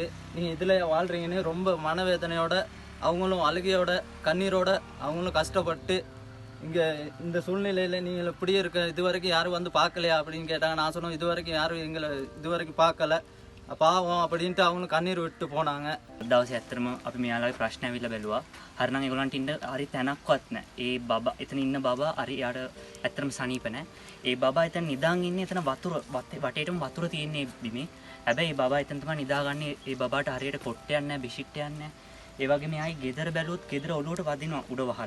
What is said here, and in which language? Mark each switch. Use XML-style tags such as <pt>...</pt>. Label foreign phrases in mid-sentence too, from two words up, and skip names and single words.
<ta>நீங்கள் இதில் வாழ்கிறீங்கன்னு ரொம்ப மனவேதனையோட, அவங்களும் அழுகையோட கண்ணீரோட அவங்களும் கஷ்டப்பட்டு இங்கே இந்த சூழ்நிலையில் நீங்கள் இப்படியே இருக்க இது வரைக்கும் யாரும் வந்து பார்க்கலையா அப்படின்னு கேட்டாங்க. நான் சொன்னோம், இது வரைக்கும் யாரும் எங்களை இது வரைக்கும் பார்க்கல. பாவம் அப்படின்ட்டு அவங்களும் கண்ணீர் விட்டு போனாங்க.</ta> <si>දවසේ ඇත්තටම අපි මෙයාලගේ ප්‍රශ්න ඇවිල්ලා බැලුවා. හරිනම් ඒගොල්ලන්ට ඉන්න හරි තැනක්වත් නැහැ. ඒ බබා එතන ඉන්න බබා හරි යාට ඇත්තටම සනීප නැහැ. ඒ බබා එතන නිදාන් ඉන්නේ එතන වතුර වටේටම වතුර තියෙන්නේ බිමේ. හැබැයි ඒ බබා එතන තමයි නිදාගන්නේ. ඒ බබාට හරියට කොට්ටයක් නැහැ, බිෂිට්ටයක් නැහැ. ඒ වගේම එයායි ගෙදර බැලුවොත් ගෙදර ඔලුවට වදිනවා උඩ වහල.</si>